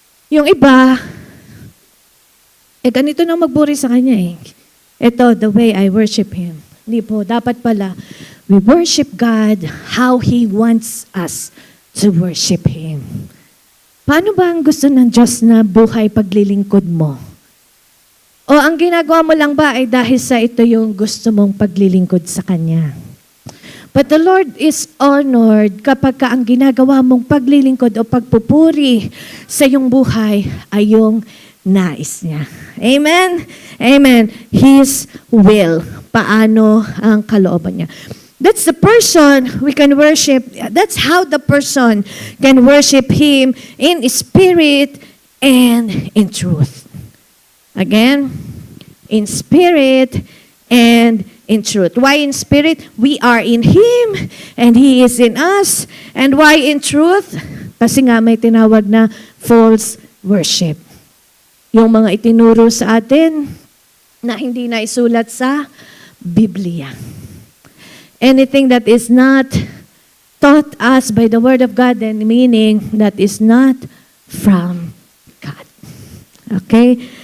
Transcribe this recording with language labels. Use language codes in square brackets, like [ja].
[tl] Yung iba, ganito na magburi sa Kanya eh. [en] Ito, the way I worship Him. [tl] Hindi po, dapat pala, [en] we worship God how He wants us to worship Him. [tl] Paano ba ang gusto ng Diyos na buhay paglilingkod mo? O ang ginagawa mo lang ba ay dahil sa ito yung gusto mong paglilingkod sa Kanya? [en] But the Lord is honored [tl] kapag ka ang ginagawa mong paglilingkod o pagpupuri sa iyong buhay ay yung nais niya. Amen? Amen. [en] His will. [tl] Paano ang kalooban niya. [en] That's the person we can worship. That's how the person can worship Him in spirit and in truth. Again, in spirit and in truth. Why in spirit? We are in Him and He is in us. And why in truth? [tl] Kasi nga may tinawag na false worship. Yung mga itinuro sa atin na hindi na isulat sa Biblia. [en] Anything that is not taught us by the Word of God, then meaning that is not from God. Okay?